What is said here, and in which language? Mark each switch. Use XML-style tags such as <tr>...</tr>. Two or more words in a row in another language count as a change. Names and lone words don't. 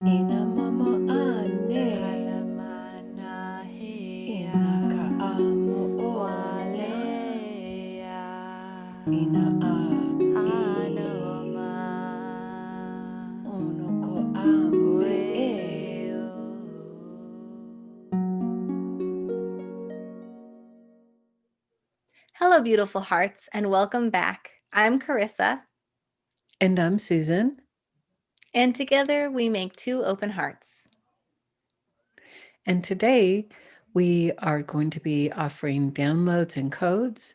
<en>Inamama ane inakaamo ole ina a onoko ambe e. Hello, beautiful hearts, and welcome back. I'm Carissa, And I'm SuSun. and together we make two open hearts. And today we are going to be offering downloads and codes.</en>